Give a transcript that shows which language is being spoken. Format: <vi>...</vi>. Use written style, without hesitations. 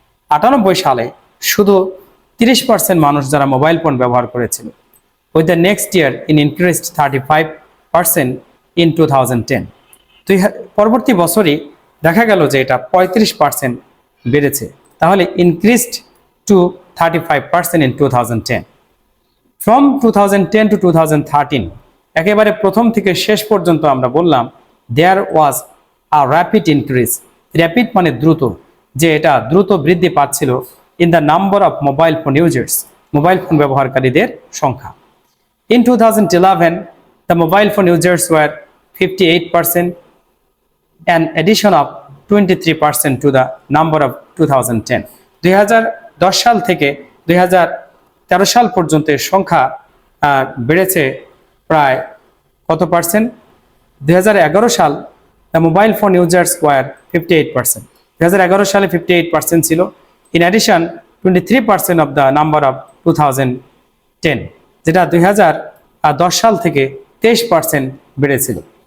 <bn>1998 সালে শুধু 30% মানুষ যারা মোবাইল ফোন ব্যবহার করেছিল।</bn> <en>With the next year in increased 35% in 2010.</en> <bn>পরবর্তী বছরই দেখা গেল যে এটা 35% বেড়েছে। তাহলে</bn> <en>increased to 35% in 2010. From 2010 to 2013,</en> <bn>একেবারে প্রথম থেকে শেষ পর্যন্ত আমরা বললাম</bn> <en>there was a rapid increase.</en> <bn>Rapid মানে দ্রুত, যে এটা দ্রুত বৃদ্ধি পাচ্ছিল</bn> <en>in the number of mobile phone users,</en> <bn>mobile phone ব্যবহারকারীদের সংখ্যা।</bn> <en>In 2011, the mobile phone users were 58%, an addition of 23% to the number of 2010.</en> <bn>2010 সাল থেকে 2013 সাল পর্যন্ত সংখ্যা বেড়েছে প্রায় কত পার্সেন্ট? 2011 সাল</bn> <en>the mobile phone users were 58%.</en> <bn>2011 সালে 58% ছিল।</bn> <en>In addition, 23% of the number of 2010,</en> <bn>যেটা 2010 সাল থেকে 23% বেড়েছিল।</bn>